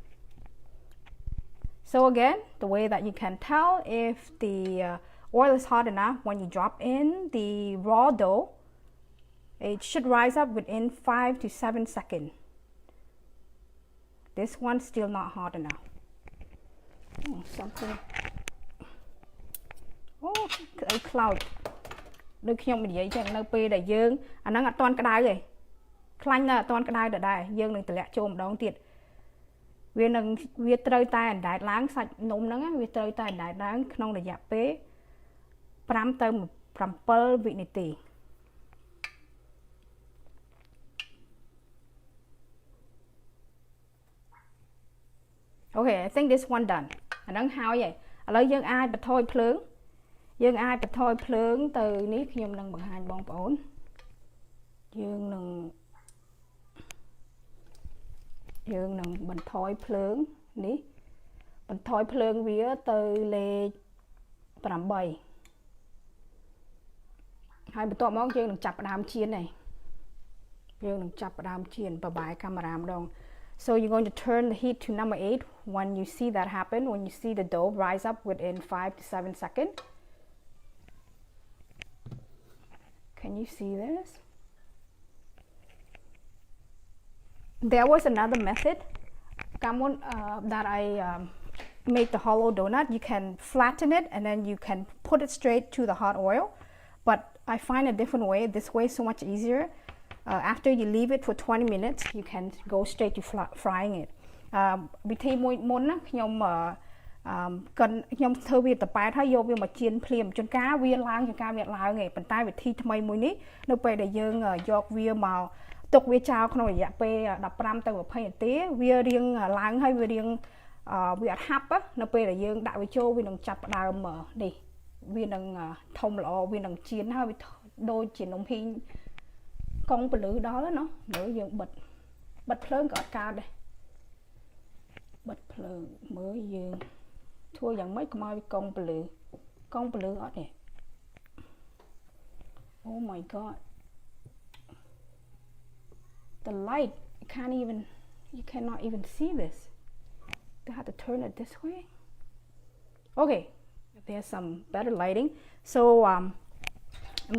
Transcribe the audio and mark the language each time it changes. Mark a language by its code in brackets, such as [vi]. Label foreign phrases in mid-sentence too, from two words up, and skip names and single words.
[en] So again, the way that you can tell if the oil is hot enough, when you drop in the raw dough, it should rise up within 5 to 7 seconds. This one's still not hot enough. Oh, something. Oh, a cloud. [km] ដូចខ្ញុំនិយាយចឹងនៅពេលដែលយើងអាហ្នឹងអត់ទាន់ក្តៅទេខ្លាញ់នៅអត់ទាន់ក្តៅដដែលយើងនឹងតម្លាក់ចូលម្ដងទៀតវាត្រូវតែអណ្ដែតឡើងសាច់នំហ្នឹងវាត្រូវតែអណ្ដែតឡើងក្នុងរយៈពេល5ទៅ7វិនាទី [en] Okay, I think this one done. [km] អាហ្នឹងហើយឥឡូវយើងអាចបន្ថយភ្លើងទៅនេះខ្ញុំនឹងបង្ហាញបងប្អូនយើង នឹងបន្ថយភ្លើងនេះបន្ថយភ្លើងវាទៅលេខ8ហើយបន្ទាប់មកយើងនឹងចាប់ផ្ដើមចៀនហើយយើងនឹងចាប់ផ្ដើមចៀនបបាយកាមេរ៉ាម្ដង [en] So you're going to turn the heat to number 8 when you see that happen, when you see the dough rise up within 5 to 7 seconds. Can you see this? There was another method that I make the hollow donut. You can flatten it and then you can put it straight to the hot oil. But I find a different way. This way is so much easier. After you leave it for 20 minutes, you can go straight to frying it. [km] វិធីមួយមុនណាខ្ញុំធ្វើវាតប៉ែតហើយយកវាមកចៀនភ្លាមជួនកាលវាឡើងឯងប៉ុន្តែវិធីថ្មីមួយនេះនៅ ពេលដែលយើងយកវាមកទុកវាចោលក្នុងរយៈពេល15ទៅ20នាទីវារៀង ឡើងហើយវារៀងវាអត់ហាប់នៅពេលដែលយើងដាក់វាចូលវានឹងចាប់ផ្ដើមនេះវានឹងធំល្អវានឹងចៀនហើយវាដូចជានំហ៊ីងកុងពលឺដល់ណាលើយើងបិទភ្លើងក៏អត់កើតដែរបិទភ្លើងមើលយើងធ្វើយ៉ាងម៉េចកុំឲ្យវាកុងពលឺអត់ទេ [en] Oh my god the light you cannot even see this I have to turn it this way okay there's some better lighting so I'm